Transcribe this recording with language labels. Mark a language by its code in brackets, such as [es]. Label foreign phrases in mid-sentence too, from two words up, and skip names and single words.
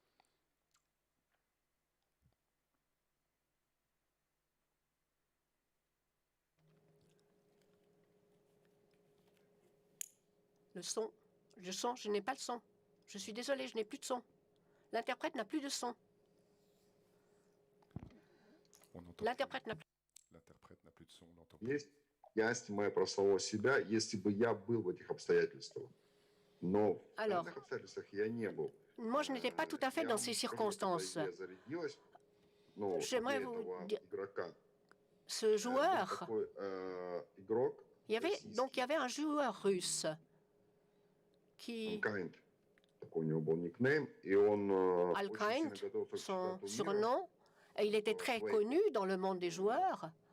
[fr] Le son, je n'ai pas le son. Je suis désolée, je n'ai plus de son. L'interprète n'a plus de son. L'interprète n'a plus. L'interprète n'a plus de son, on n'entend plus. [ru] Я снимаю про самого себя, если бы я был в этих обстоятельствах. Но в [fr] Alors, [ru] данных обстоятельствах я не был. [fr] moi, je n'étais pas tout à fait dans ces circonstances. J'aimerais vous dire, ce joueur, il y avait un joueur russe qui, Al-Kind, son surnom, et il était très connu dans le monde des joueurs.